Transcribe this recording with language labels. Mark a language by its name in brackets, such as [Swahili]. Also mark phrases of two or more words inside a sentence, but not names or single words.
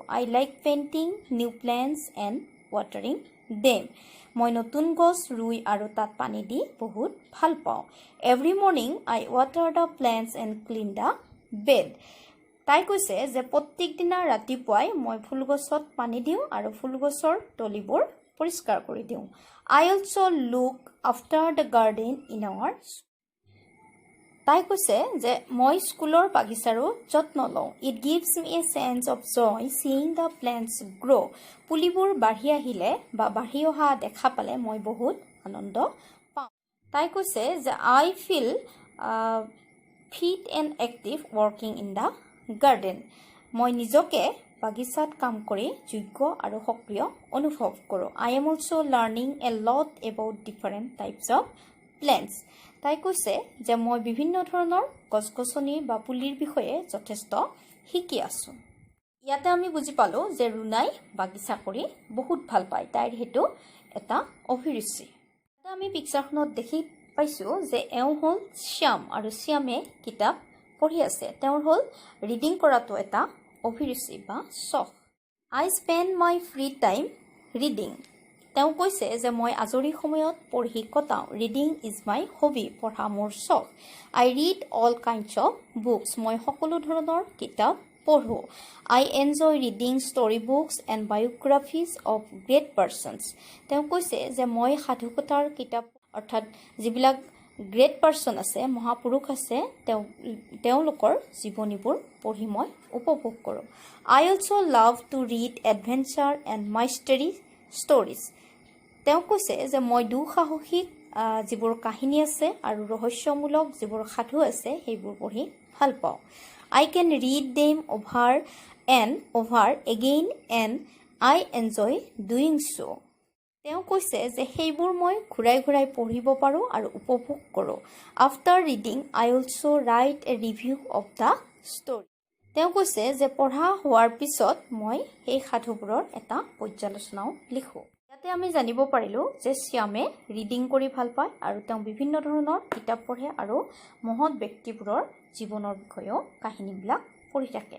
[English] I like painting new plants and watering them. [Assamese] মই নতুন গছ ৰুই আৰু তাত পানী দি বহুত ভাল পাওঁ। [English] Every morning I water the plants and clean the bed. [Assamese] তাই কৈছে যে প্ৰত্যেক দিনা ৰাতিপুৱাই মই ফুলগছত পানী দিওঁ আৰু ফুলগছৰ তলিবোৰ পৰিষ্কাৰ কৰি দিওঁ। [English] I also look after the garden in our school. [Assamese] তাই কৈছে যে মই স্কুলৰ বাগিচাৰো যত্ন লওঁ। [English] It gives me a sense of joy seeing the plants grow. [Assamese] পুলিবোৰ বাঢ়ি আহিলে বা বাঢ়ি অহা দেখা পালে মই বহুত আনন্দ পাওঁ। তাই কৈছে যে [English] I feel fit and active working in the garden. [Assamese] মই নিজকে বাগিচাত কাম কৰি যোগ্য আৰু সক্ৰিয় অনুভৱ কৰোঁ। [English] I am also learning a lot about different types of plants. [Assamese] তাই কৈছে যে মই বিভিন্ন ধৰণৰ গছ-গছনি বা পুলিৰ বিষয়ে যথেষ্ট শিকি আছোঁ। ইয়াতে আমি বুজি পালোঁ যে ৰুণাই বাগিচা কৰি বহুত ভাল পায়। তাইৰ সেইটো এটা অভিৰুচি। এতিয়া আমি পিকচাৰখনত দেখি পাইছোঁ যে এওঁ হ'ল শ্যাম আৰু শ্যামে কিতাপ পঢ়ি আছে। তেওঁৰ হ'ল ৰিডিং কৰাটো এটা অভিৰুচি বা চখ। [English] I spend my free time reading. [Assamese] তেওঁ কৈছে যে মই আজৰি সময়ত পঢ়ি কটাওঁ। [English] reading is my hobby. [Assamese] পঢ়া মোৰ চখ। [English] I read all kinds of books. [Assamese] মই সকলো ধৰণৰ কিতাপ পঢ়োঁ। [English] I enjoy reading story books and biographies of great persons. [Assamese] তেওঁ কৈছে যে মই সাধুকথাৰ কিতাপ অৰ্থাৎ যিবিলাক [English] great person [Assamese] আছে, মহাপুৰুষ আছে, তেওঁলোকৰ জীৱনীবোৰ পঢ়ি মই উপভোগ কৰোঁ। [English] I also love to read adventure and mystery stories. [Assamese] তেওঁ কৈছে যে মই দুঃসাহসিক যিবোৰ কাহিনী আছে আৰু ৰহস্যমূলক যিবোৰ সাধু আছে সেইবোৰ পঢ়ি ভাল পাওঁ। [English] I can read them over and over again and I enjoy doing so. [Assamese] তেওঁ কৈছে যে সেইবোৰ মই ঘূৰাই ঘূৰাই পঢ়িব পাৰোঁ আৰু উপভোগ কৰোঁ। [English] After reading, I also write a review of the story. [Assamese] তেওঁ কৈছে যে পঢ়া হোৱাৰ পিছত মই সেই সাধুবোৰৰ এটা পৰ্যালোচনাও লিখোঁ। ইয়াতে আমি জানিব পাৰিলোঁ যে শ্যামে ৰিডিং কৰি ভাল পায় আৰু তেওঁ বিভিন্ন ধৰণৰ কিতাপ পঢ়ে আৰু মহৎ ব্যক্তিবোৰৰ জীৱনৰ বিষয়েও কাহিনীবিলাক পঢ়ি থাকে।